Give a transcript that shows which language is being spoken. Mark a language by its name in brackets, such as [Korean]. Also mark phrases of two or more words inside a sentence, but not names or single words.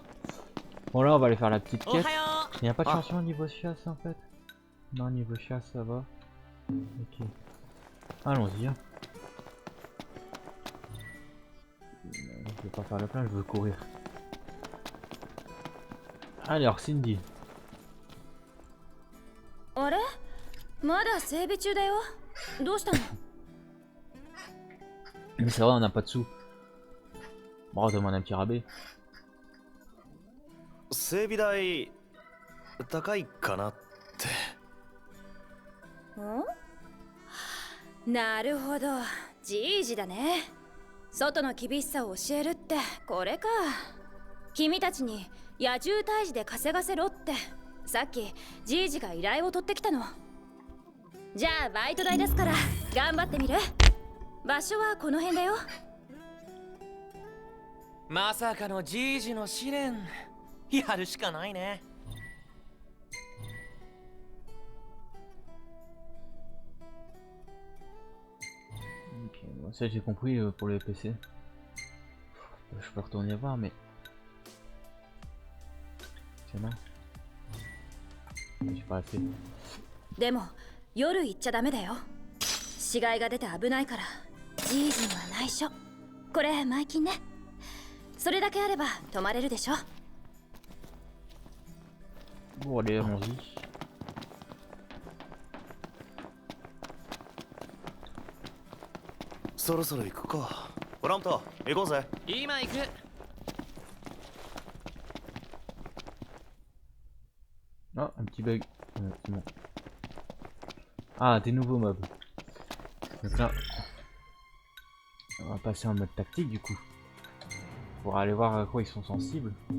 [French] Bon là, on va aller faire la petite quête. Il n'y a pas de changement niveau chasse en fait. Non, niveau chasse ça va. Ok. Allons-y. Hein. Je veux pas faire le plein, je veux courir. Alors, Cindy. [Japanese] あれまだ整備中だよ。どうしたの？ [French] Mais c'est vrai, on n'a pas de sous. Bon, on demande un petit rabais. [Japanese] 整備代高いかなって。ん？なるほど、じいじだね。外の厳しさを教えるってこれか。君たちに野獣退治で稼がせろってさっきじいじが依頼を取ってきたの。じゃあバイト代ですから頑張ってみる。場所はこの辺だよ。まさかのじいじの試練。やるしかないね。 [French] Ok, bon, ça j'ai compris pour les PC. Je peux retourner voir, mais. C'est bon. J'ai pas assez. [Japanese] でも夜行っちゃダメだよ。死骸が出て危ないからじいじには内緒。これ前金ね。それだけあれば泊まれるでしょ。 [French] Bon, allez, allons-y. [Japanese] そろそろ行くか。フラント行こうぜ。今行く。 [French] Ah, un petit bug. C'est bon. Ah, des nouveaux mobs. Donc là, on va passer en mode tactique du coup. Pour aller voir à quoi ils sont sensibles.